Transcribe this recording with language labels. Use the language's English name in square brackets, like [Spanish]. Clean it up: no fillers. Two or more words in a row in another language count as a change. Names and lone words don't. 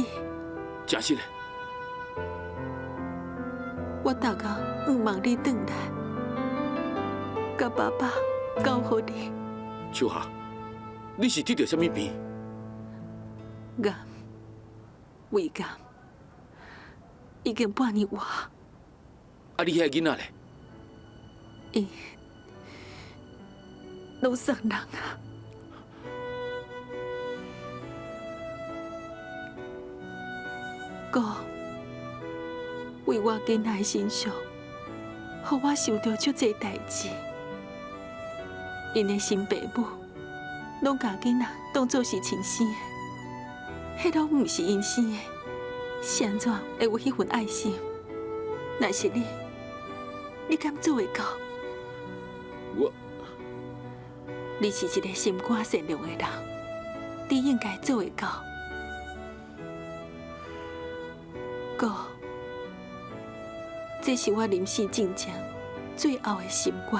[Min Nan Chinese] 真实嘞，我逐工盼望你转来，甲爸爸交互你。秋霞，你是得着什么病？癌，胃癌，已经半年外。啊，你遐囡仔嘞？伊拢送人啊！哥，为我囡仔的身上，互我受到足侪代志。因的新爸母拢甲囡仔当作是亲生的，迄拢毋是因生的，是安怎会有迄份爱心？若是你，你敢做会到？你是一个心肝善良的人，你应该做会到。哥，这是我临死之前最后的心愿。